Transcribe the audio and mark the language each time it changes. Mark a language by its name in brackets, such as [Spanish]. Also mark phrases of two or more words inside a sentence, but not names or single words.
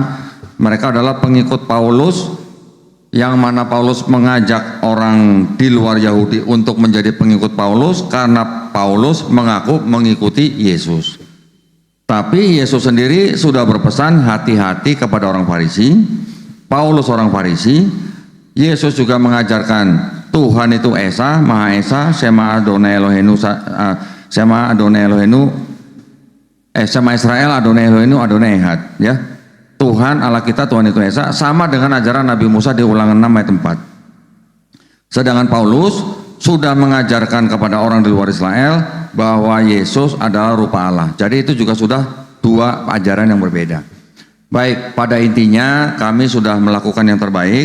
[Indonesian] Mereka adalah pengikut Paulus, yang mana Paulus mengajak orang di luar Yahudi untuk menjadi pengikut Paulus karena Paulus mengaku mengikuti Yesus. Tapi Yesus sendiri sudah berpesan hati-hati kepada orang Farisi. Paulus orang Farisi. Yesus juga mengajarkan Tuhan itu Esa, Maha Esa, [Hebrew] שמע אדני אלהינו, שמע אדני אלהינו, שמע ישראל אדני אלהינו, אדני אחד, [Indonesian] ya. Tuhan Allah kita, Tuhan itu Esa, sama dengan ajaran Nabi Musa di Ulangan 6 ayat 4. Sedangkan Paulus sudah mengajarkan kepada orang di luar Israel bahwa Yesus adalah rupa Allah. Jadi itu juga sudah 2 dua ajaran yang berbeda. Baik, pada intinya kami sudah melakukan yang terbaik.